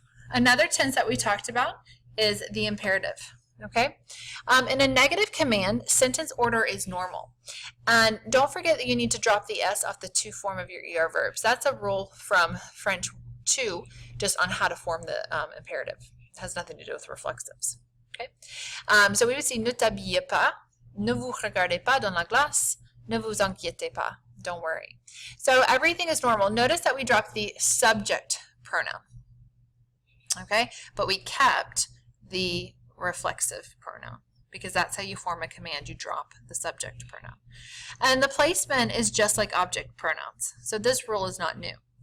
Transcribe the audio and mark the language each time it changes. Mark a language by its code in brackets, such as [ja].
[en] Another tense that we talked about is the imperative. Okay, in a negative command, sentence order is normal. And don't forget that you need to drop the S off the to form of your ER verbs. That's a rule from French 2, just on how to form the imperative. It has nothing to do with reflexives. Okay, so we would see [fr] ne t'habillez pas, ne vous regardez pas dans la glace, ne vous inquiétez pas, [en] don't worry. So everything is normal. Notice that we dropped the subject pronoun. Okay, but we kept the reflexive pronoun because that's how you form a command. You drop the subject pronoun. And the placement is just like object pronouns. So this rule is not new.